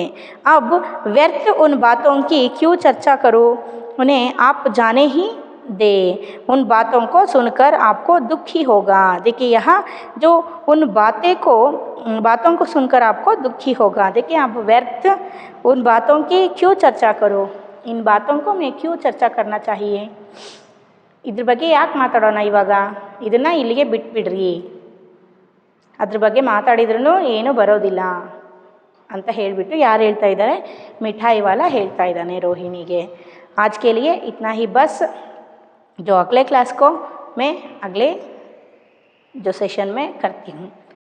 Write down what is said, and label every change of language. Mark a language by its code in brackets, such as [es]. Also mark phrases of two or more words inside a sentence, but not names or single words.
[hi] अब व्यर्थ उन बातों की क्यों चर्चा करो, उन्हें आप जाने ही दे, उन बातों को सुनकर आपको दुख ही होगा. देखिए यहाँ जो उन बातों को सुनकर आपको दुख ही होगा. देखिए आप व्यर्थ उन बातों की क्यों चर्चा करो, इन बातों को मैं क्यों चर्चा करना चाहिए, [kn] ಇದ್ರ ಬಗ್ಗೆ ಯಾಕೆ ಮಾತಾಡೋಣ, ಇವಾಗ ಇದನ್ನು ಇಲ್ಲಿಗೆ ಬಿಟ್ಬಿಡ್ರಿ, ಅದ್ರ ಬಗ್ಗೆ ಮಾತಾಡಿದ್ರೂ ಏನೂ ಬರೋದಿಲ್ಲ ಅಂತ ಹೇಳಿಬಿಟ್ಟು ಯಾರು ಹೇಳ್ತಾ ಇದ್ದಾರೆ, [hi] मिठाई वाला [kn] ಹೇಳ್ತಾ ಇದ್ದಾನೆ ರೋಹಿಣಿಗೆ. [hi] आज के लिए इतना ही बस. जो अगले क्लास को मैं अगले जो सेशन में करती हूँ.